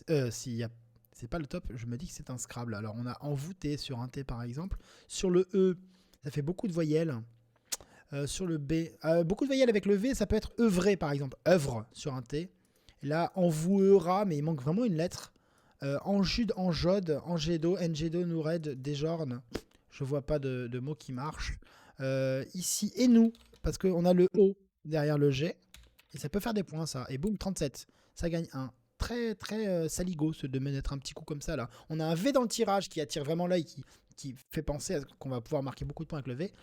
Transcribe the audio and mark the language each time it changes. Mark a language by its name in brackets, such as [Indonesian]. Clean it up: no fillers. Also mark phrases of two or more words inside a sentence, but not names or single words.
[French] C'est pas le top, je me dis que c'est un Scrabble. Alors on a envoûté sur un T par exemple. Sur le E, ça fait beaucoup de voyelles. Sur le B, beaucoup de voyelles avec le V, ça peut être œuvrer par exemple. Œuvre sur un T. Là, envouera, mais il manque vraiment une lettre. Enjude, enjode, engedo, engedo, noured, déjorne. Je vois pas de mots qui marchent. Ici, et nous, parce qu'on a le O derrière le G. Et ça peut faire des points, ça. Et boum, 37. Ça gagne 1. Très, très saligo, de mettre un petit coup comme ça, là. On a un V dans le tirage qui attire vraiment l'œil, qui fait penser à qu'on va pouvoir marquer beaucoup de points avec le V.